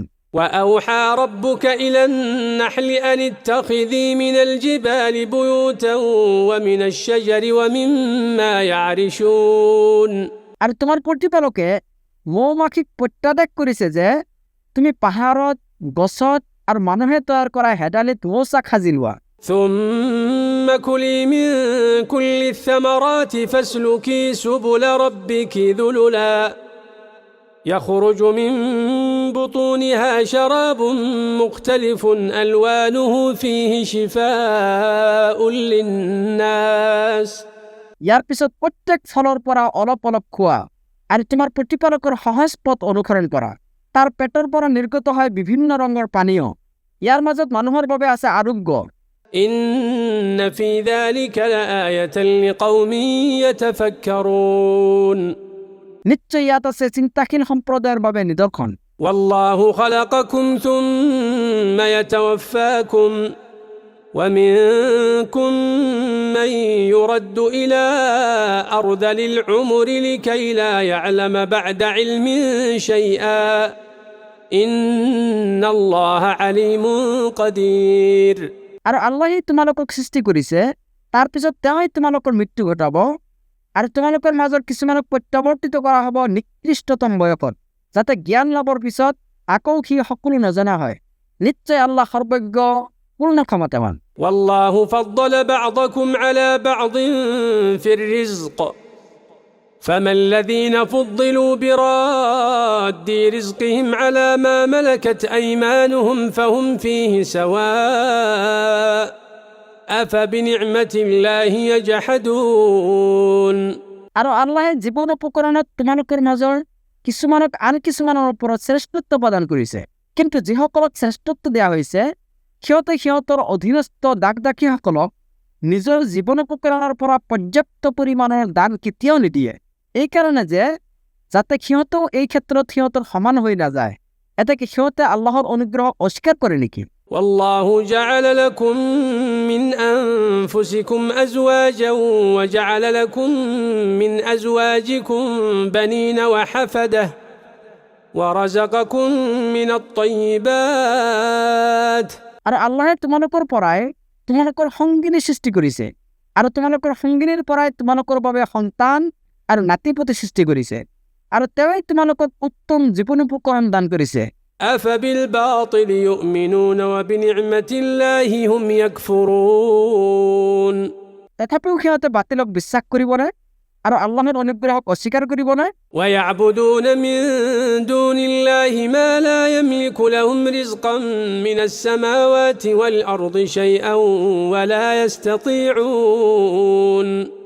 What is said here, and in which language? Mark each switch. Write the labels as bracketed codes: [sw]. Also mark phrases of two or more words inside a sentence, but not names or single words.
[ar] وأوحى ربك إلى النحل أن اتخذي من الجبال بيوتا ومن الشجر ومما يعرشون। [as] আৰু তোমাৰ প্ৰতিপালকে মৌমাখিক প্ৰত্যাদেশ কৰিছে যে তুমি পাহাৰত, গছত আৰু মানুহে তৈয়াৰ কৰা হেদালিত মৌচাক সাজি লোৱা। [ar] ثم كلي من كل الثمرات فاسلكي سبل ربك ذللا يخرج من بطونها شراب مختلف ألوانه فيه شفاء للناس। [as] ইয়াৰ পিছত প্ৰত্যেক ফলৰ পৰা অলপ অলপ খোৱা আৰু তোমাৰ প্ৰতিপালকৰ সহজ পথ অনুসৰণ কৰা। তাৰ পেটৰ পৰা নিৰ্গত হয় বিভিন্ন ৰঙৰ পানীয়, ইয়াৰ মাজত মানুহৰ বাবে আছে আৰোগ্য। [ar] إن في ذلك لآية لقوم يتفكرون। [as] নিশ্চয় ইয়াত আছে চিন্তাশীল সম্প্ৰদায়ৰ বাবে নিদৰ্শন। [ar] والله خلقكم ثم يتوفاكم ومنكم من يرد إلى أرذل العمر لكي لا يعلم بعد علم شيئا إن الله عليم قدير। [as] আৰু আল্লাহে তোমালোকক সৃষ্টি কৰিছে, তাৰ পিছত তেওঁই তোমালোকৰ মৃত্যু ঘটাব আৰু তোমালোকৰ মাজৰ কিছুমানক প্ৰত্যাৱৰ্তিত কৰা হ'ব নিকৃষ্টতম বয়সত, যাতে জ্ঞান লাভৰ পিছত আকৌ সি সকলো নজনা হয়। নিশ্চয় আল্লাহ সৰ্বজ্ঞ, পূৰ্ণ ক্ষমতাৱান। [ar] والله فضل بعضكم على بعض في الرزق فما الذين فضلوا براد رزقهم على ما ملكت أيمانهم فهم فيه سواء أفبنعمة الله يجحدون। [as] আৰু আল্লাহে জীৱন উপকৰণত তোমালোকৰ মাজৰ কিছুমানক আন কিছুমানৰ ওপৰত শ্ৰেষ্ঠত্ব প্ৰদান কৰিছে, কিন্তু যিসকলক শ্ৰেষ্ঠত্ব দিয়া হৈছে সিহঁতে সিহঁতৰ অধীনস্থ দাস-দাসীসকলক নিজৰ জীৱন উপকৰণৰ পৰা পৰ্যাপ্ত পৰিমাণৰ দান কেতিয়াও নিদিয়ে, এইকাৰণে যে যাতে সিহঁতেও এই ক্ষেত্ৰত সিহঁতৰ সমান হৈ নাযায়। এতেকে সিহঁতে আল্লাহৰ অনুগ্ৰহক অস্বীকাৰ কৰে নেকি? [ar] والله جعل لكم من أنفسكم أزواجا وجعل لكم من أزواجكم بنين وحفدة ورزقكم من الطيبات। [as] আৰু আল্লাহে তোমালোকৰ পৰাই তোমালোকৰ সংগিনী সৃষ্টি কৰিছে আৰু তোমালোকৰ সংগিনীৰ পৰাই তোমালোকৰ বাবে সন্তান আৰু নাতিপুতি সৃষ্টি কৰিছে, আৰু তেওঁই তোমালোকক উত্তম জীৱন উপকৰণ দান কৰিছে। [ar] أفبالباطل يؤمنون وبنعمة الله هم يكفرون। [as] তথাপিও সিহঁতে বাতিলক বিশ্বাস কৰিবনে আৰু আল্লাহৰ অনুগ্ৰহক অস্বীকাৰ কৰিবনে? [ar] ويعبدون من دون الله ما لا يملك لهم رزقا من السماوات والأرض شيئا ولا يستطيعون।